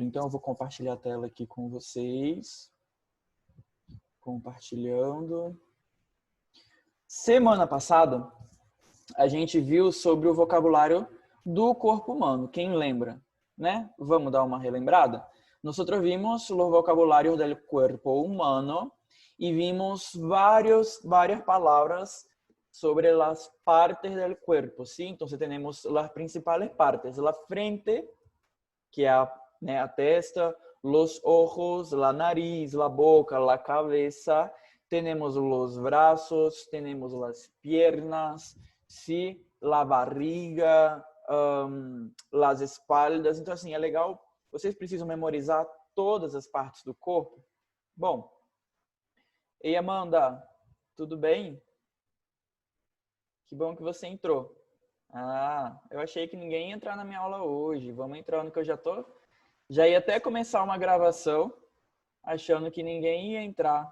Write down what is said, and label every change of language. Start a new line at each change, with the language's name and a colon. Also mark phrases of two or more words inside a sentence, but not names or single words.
Portuguese: Então, eu vou compartilhar a tela aqui com vocês. Compartilhando. Semana passada, a gente viu sobre o vocabulário do corpo humano. Quem lembra, né? Vamos dar uma relembrada?
Spanish: Nosotros vimos
Portuguese: o vocabulário
Spanish: del cuerpo humano
Portuguese: e vimos várias palavras sobre as partes
Spanish: del cuerpo,
Portuguese: ¿sí?
Spanish: Entonces tenemos las principales partes, la frente,
Portuguese: que é a testa,
Spanish: los ojos, la nariz, la boca, la cabeza, tenemos los brazos, tenemos las piernas, ¿sí? La barriga, las espaldas.
Portuguese: Então, assim, é legal, vocês precisam memorizar todas as partes do corpo. Bom, ei, Amanda, tudo bem? Que bom que você entrou. Ah, eu achei que ninguém ia entrar na minha aula hoje. Vamos entrando que eu já ia até começar uma gravação achando que ninguém ia entrar.